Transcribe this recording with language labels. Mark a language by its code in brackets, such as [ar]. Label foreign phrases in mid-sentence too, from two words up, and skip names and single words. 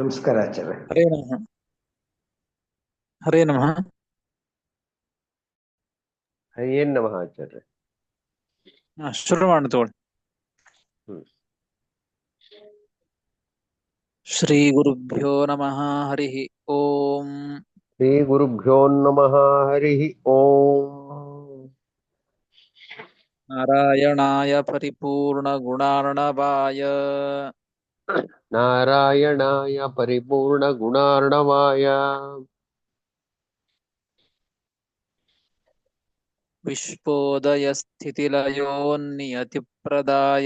[kn] ನಮಸ್ಕಾರ ಆಚಾರ್ಯ. [sa] ಹರೇ ನಮಃ. ಹರೇ ನಮಃ. [kn] ಏನ್ ನಮಃ ಆಚಾರ್ಯ. ಶುರು ಮಾಡಿ ತಗೊಳ್ಳಿ. [sa] ಶ್ರೀ ಗುರುಭ್ಯೋ ನಮಃ. ಹರಿ ಓಂ. ಶ್ರೀ ಗುರುಭ್ಯೋ ನಮಃ. ಹರಿ ಓಂ. ನಾರಾಯಣಾಯ ಪರಿಪೂರ್ಣ ಗುಣಾರ್ಣವಾಯ ನಾರಾಯಣಾಯ ಪರಿಪೂರ್ಣ ಗುಣಾರ್ಣವಾಯ ವಿಶ್ವೋದಯ ಸ್ಥಿತಿಲಯೋನ್ನಿಯತಿಪ್ರದಾಯ